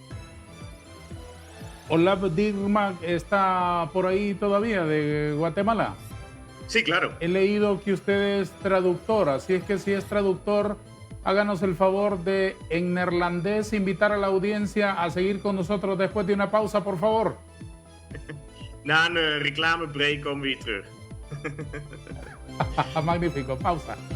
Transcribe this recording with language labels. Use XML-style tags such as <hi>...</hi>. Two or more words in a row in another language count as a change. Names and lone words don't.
<es>Olaf Dirmak está por ahí todavía, de Guatemala. Sí, claro. He leído que usted es traductor, así es que si es traductor, háganos el favor de, en neerlandés, invitar a la audiencia a seguir con nosotros después de una pausa, por favor.</es> <nl>Na een reclamebreak komen we weer terug.</nl> <es>Magnífico, pausa.</es>